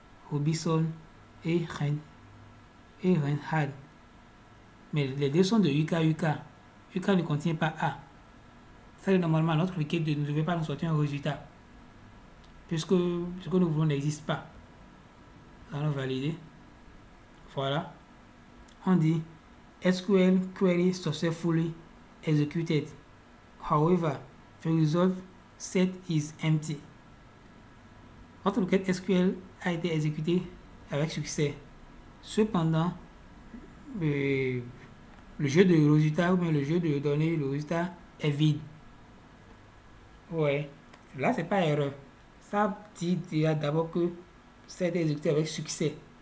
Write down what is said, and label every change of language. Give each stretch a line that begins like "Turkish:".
French: Robinson et Reinhard. Mais les deux sont de UK. UK ne contient pas A. Ça, normalement, notre requête ne devait pas nous sortir un résultat. Puisque ce que nous voulons n'existe pas. On va valider. Voilà. On dit
English: SQL query successfully executed. However, the result set is empty.
French: Votre requête SQL a été exécutée avec succès. Cependant, le jeu de résultat ou bien le jeu de données, le résultat est vide. Ouais. Là, c'est pas erreur. Ça dit d'abord que ça a été exécuté avec succès.